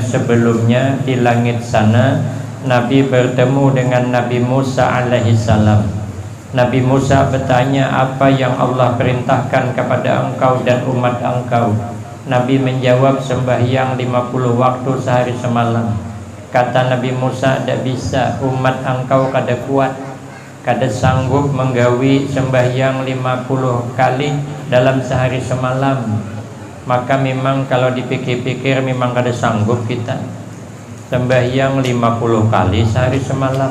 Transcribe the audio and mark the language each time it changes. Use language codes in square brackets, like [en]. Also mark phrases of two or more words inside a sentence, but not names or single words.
[id] Sebelumnya di langit sana Nabi bertemu dengan Nabi Musa alaihissalam. Nabi Musa bertanya, apa yang Allah perintahkan kepada engkau dan umat engkau? Nabi menjawab, sembahyang 50 waktu sehari semalam. Kata Nabi Musa, tidak bisa, [bjn] umat engkau kada kuat, kada sanggup menggawi sembahyang 50 kali dalam sehari semalam. Maka memang kalau dipikir-pikir memang kada sanggup kita sembahyang 50 kali sehari semalam.